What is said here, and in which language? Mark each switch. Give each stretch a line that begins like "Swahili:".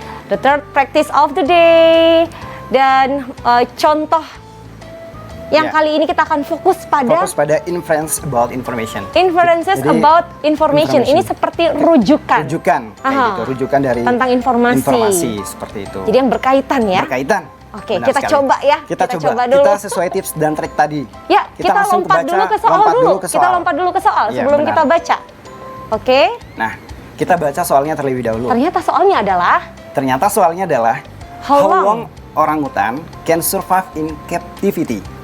English: The third practice of the day.
Indonesian: Dan contoh yang kali ini kita akan fokus pada
English: inference about information.
Indonesian: Inferences about information. Ini seperti rujukan. Kayak gitu. Rujukan dari tentang informasi seperti itu. Jadi yang berkaitan ya. Berkaitan. Oke, kita coba ya. Kita coba dulu. Kita sesuai tips dan trik tadi. Ya, kita lompat dulu ke soal dulu. Kita lompat dulu ke soal sebelum kita baca. Oke. Nah, kita baca soalnya terlebih dahulu. Ternyata soalnya adalah
English: How long orangutan can survive in captivity?